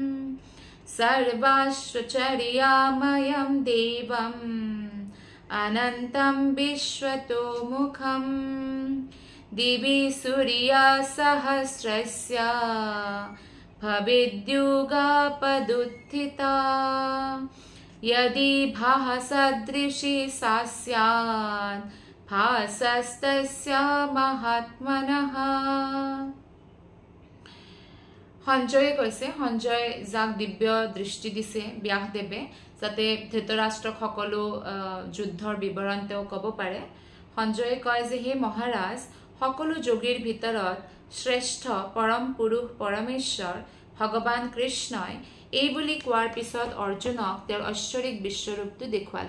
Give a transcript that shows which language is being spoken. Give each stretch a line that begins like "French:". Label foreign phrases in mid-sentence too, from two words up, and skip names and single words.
Sanskrit: सर्वाश्चर्यामयं देवम् अनन्तं विश्वतोमुखम् दिवि सूर्यसहस्रस्य भवेद्युगापदुत्थिता यदि भासदृशी सा स्यात् भासस्तस्य महात्मनः।
Assamese: সঞ্জয়ে কৈছে, সঞ্জয় যাক দিব্য দৃষ্টি দিছে ব্যাসদেৱে যাতে ধৃতৰাষ্ট্ৰক সকলো যুদ্ধৰ বিৱৰণ তেওঁ ক'ব পাৰে। সঞ্জয়ে কয় যে হে মহাৰাজ, সকলো যোগীৰ ভিতৰত শ্ৰেষ্ঠ পৰম পুৰুষ পৰমেশ্বৰ ভগৱান কৃষ্ণই এই বুলি কোৱাৰ পিছত অৰ্জুনক তেওঁৰ ঐশ্বৰিক বিশ্বৰূপটো দেখুৱালে।